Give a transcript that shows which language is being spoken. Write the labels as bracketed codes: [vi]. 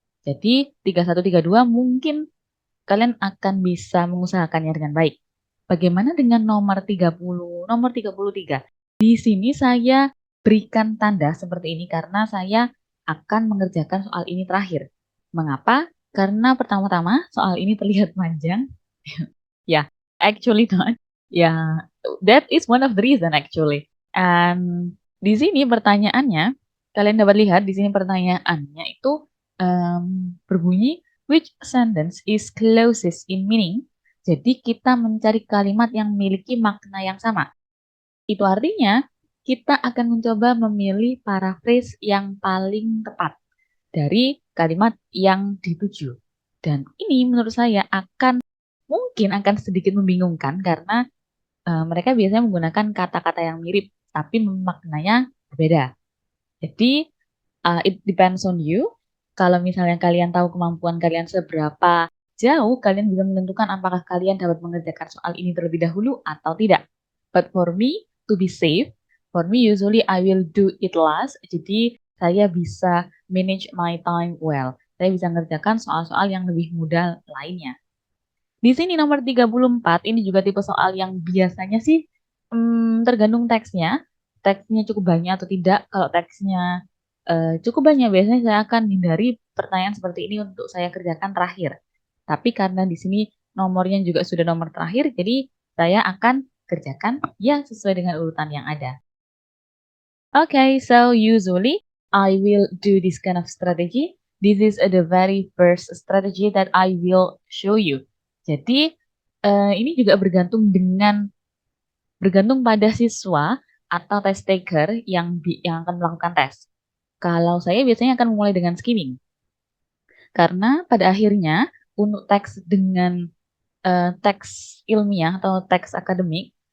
[id] Jadi 3132 mungkin kalian akan bisa mengusahakannya dengan baik. Bagaimana dengan nomor 30, nomor 33? Di sini saya berikan tanda seperti ini karena saya akan mengerjakan soal ini terakhir. Mengapa? Karena pertama-tama soal ini terlihat panjang. [en] Ya, actually not. Ya, that is one of the reason actually. [id] And di sini pertanyaannya, kalian dapat lihat di sini pertanyaannya itu berbunyi, [en] which sentence is closest in meaning? [id] Jadi kita mencari kalimat yang memiliki makna yang sama. Itu artinya kita akan mencoba memilih paraphrase yang paling tepat dari kalimat yang dituju. Dan ini menurut saya mungkin akan sedikit membingungkan karena mereka biasanya menggunakan kata-kata yang mirip, tapi maknanya berbeda. Jadi, [en] it depends on you. [id] Kalau misalnya kalian tahu kemampuan kalian seberapa jauh, kalian bisa menentukan apakah kalian dapat mengerjakan soal ini terlebih dahulu atau tidak. [en] But for me, to be safe, for me usually I will do it last. [id] Jadi, saya bisa [en] manage my time well. [id] Saya bisa mengerjakan soal-soal yang lebih mudah lainnya. Di sini nomor 34, ini juga tipe soal yang biasanya sih tergantung teksnya. Teksnya cukup banyak atau tidak. Kalau teksnya cukup banyak, biasanya saya akan hindari pertanyaan seperti ini untuk saya kerjakan terakhir. Tapi karena di sini nomornya juga sudah nomor terakhir, jadi saya akan kerjakan ya sesuai dengan urutan yang ada. [en] Okay, so usually I will do this kind of strategy. This is the very first strategy that I will show you. [id] Jadi ini juga bergantung pada siswa atau test taker yang akan melakukan tes. Kalau saya biasanya akan mulai dengan skimming. Karena pada akhirnya untuk teks dengan teks ilmiah atau teks akademik